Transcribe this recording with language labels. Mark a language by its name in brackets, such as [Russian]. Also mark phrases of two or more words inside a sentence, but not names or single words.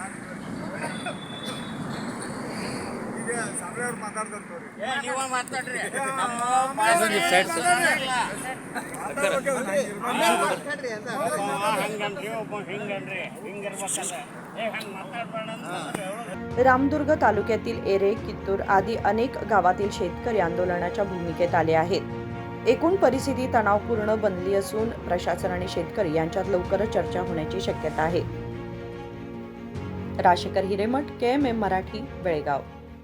[Kannada] ನೀವ ಮಾತಾಡ್ರಿ, ಹಂಗನ್ರಿ ಒಬ್ಬ ಹಿಂಗನ್ರಿ, ಹಿಂಗಿರ್ಬೇಕಲ್ಲ, ಹಂಗ ಮಾತಾಡ್ಬೇಡ। [Marathi] रामदुर्ग तालुक्यातील एरे, कित्तूर आदी अनेक गावातील शेतकरी आंदोलनाच्या भूमिकेत आले आहेत। एकूण परिस्थिती तणावपूर्ण बनली असून प्रशासन आणि शेतकरी यांच्यात लवकरच चर्चा होण्याची शक्यता आहे। राशेकर हिरेमठ, KMM मराठी, बेळगाव।